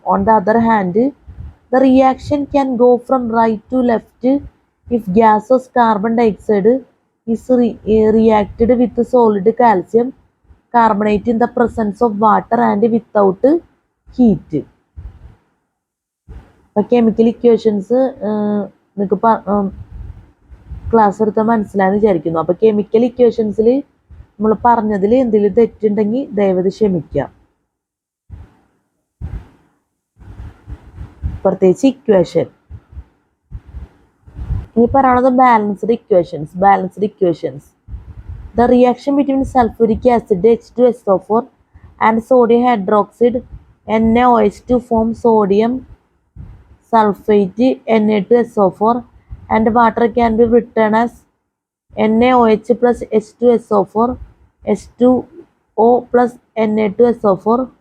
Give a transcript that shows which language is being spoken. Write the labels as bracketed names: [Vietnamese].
[English] On the other hand, the reaction can go from right to left if gaseous carbon dioxide is reacted with solid calcium carbonate in the presence of water and without heat. [Malayalam] Chemical equations നിങ്ങൾക്ക് class എടുത്താൽ മനസ്സിലായെന്ന് വിചാരിക്കുന്നു. അപ്പോൾ chemical ഇക്വേഷൻസിൽ നമ്മൾ പറഞ്ഞതിൽ എന്തെങ്കിലും തെറ്റുണ്ടെങ്കിൽ ദയവത് ക്ഷമിക്കാം. പ്രത്യേകിച്ച് ഇക്വേഷൻ. ഇനി പറയാനുള്ളത് balanced equations. [English] The reaction between sulfuric acid H2SO4 and sodium hydroxide NaOH to form sodium sulfate Na2SO4 and water can be written as NaOH plus H2SO4 H2O plus Na2SO4.